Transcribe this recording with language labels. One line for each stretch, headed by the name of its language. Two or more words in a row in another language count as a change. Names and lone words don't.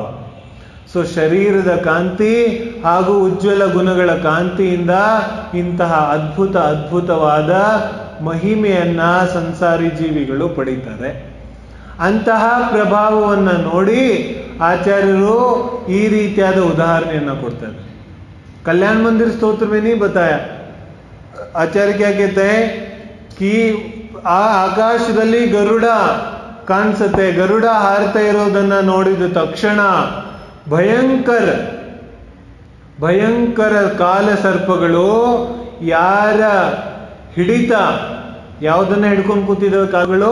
Kannada: ಸೊ ಶರೀರದ ಕಾಂತಿ ಹಾಗೂ ಉಜ್ವಲ ಗುಣಗಳ ಕಾಂತಿಯಿಂದ ಇಂತಹ ಅದ್ಭುತವಾದ ಮಹಿಮೆಯನ್ನ ಸಂಸಾರಿ ಜೀವಿಗಳು ಪಡೀತಾರೆ. ಅಂತಹ ಪ್ರಭಾವವನ್ನು ನೋಡಿ ಆಚಾರ್ಯರು ಈ ರೀತಿಯಾದ ಉದಾಹರಣೆಯನ್ನು ಕೊಡ್ತಾರೆ.
Hindi: कल्याण मंदिर स्तोत्र में नहीं बताया. आचार्य क्या कहते हैं कि
Kannada: ಆ ಆಕಾಶದಲ್ಲಿ ಗರುಡ ಕಾಣಿಸುತ್ತೆ. ಗರುಡ ಹಾರ್ತಾ ಇರೋದನ್ನ ನೋಡಿದ ತಕ್ಷಣ ಭಯಂಕರ ಕಾಲ ಸರ್ಪಗಳು ಯಾರ ಹಿಡಿತ, ಯಾವುದನ್ನ ಹಿಡ್ಕೊಂಡು ಕೂತಿದ್ದಾವೆ ಕಾಲಗಳು?